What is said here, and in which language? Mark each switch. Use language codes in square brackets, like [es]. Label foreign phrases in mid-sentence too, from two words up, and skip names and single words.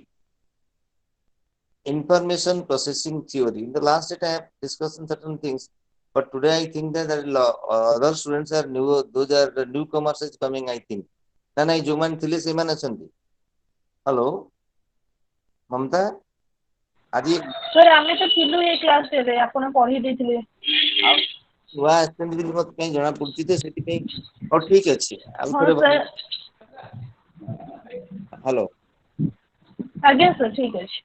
[en] Information processing theory. In the last date, I have discussed certain things, but today I think that other students are new, those are the newcomers is coming, I think. Then I join Thilis Iman Ashanti. Hello? Mamta? Adi, [or] ସାର୍ ଆମେ ତ ଥିଲୁ ଏଇ କ୍ଲାସରେ ଆପଣ ପଢେଇ ଦେଇଥିଲେ। ନୂଆ ଆସିଛନ୍ତି ବୋଲି ମତେ କାହିଁ ଜଣା ପଡୁଛି ତ ସେଥିପାଇଁ ହଉ ଠିକ ଅଛି ଆଉ ହଁ ଥରେ ସାର୍ ହ୍ୟାଲୋ ଆଜ୍ଞା ସାର୍ ଠିକ ଅଛି।